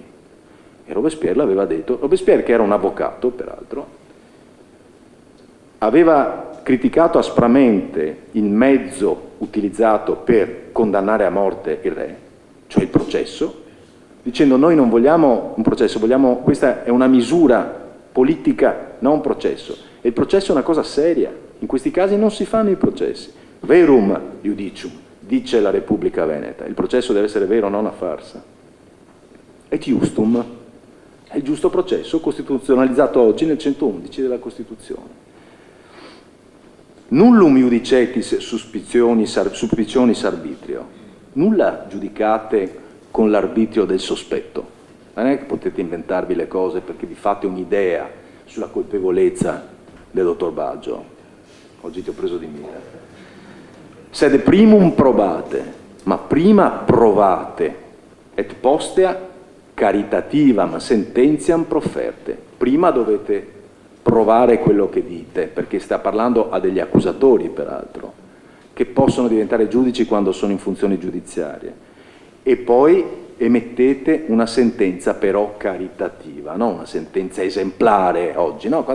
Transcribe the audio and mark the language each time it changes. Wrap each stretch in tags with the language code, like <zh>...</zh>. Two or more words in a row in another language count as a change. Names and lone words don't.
<it>E Robespierre l'aveva detto, Robespierre che era un avvocato peraltro, aveva criticato aspramente il mezzo utilizzato per condannare a morte il re, cioè il processo, dicendo noi non vogliamo un processo, questa è una misura politica, non un processo. E il processo è una cosa seria, in questi casi non si fanno i processi.</it> <la>Verum iudicium,</la> <it>dice la Repubblica Veneta, il processo deve essere vero, non una farsa.</it> <la>Et iustum</la> <it>è il giusto processo costituzionalizzato oggi nel 111 della Costituzione.</it> <la>Nullum iudicetis suspicionis arbitrio,</la> <it>nulla giudicate con l'arbitrio del sospetto. Non è che potete inventarvi le cose perché vi fate un'idea sulla colpevolezza del dottor Baggio. Oggi ti ho preso di mira.</it> <la>Sed primum probate,</la> <it>ma prima provate,</it> <la>et postea caritativam sententiam proferte.</la> <it>Prima dovete provare quello che dite, perché sta parlando a degli accusatori, peraltro, che possono diventare giudici quando sono in funzioni giudiziarie. E poi emettete una sentenza però caritativa, non una sentenza esemplare oggi, no?</it>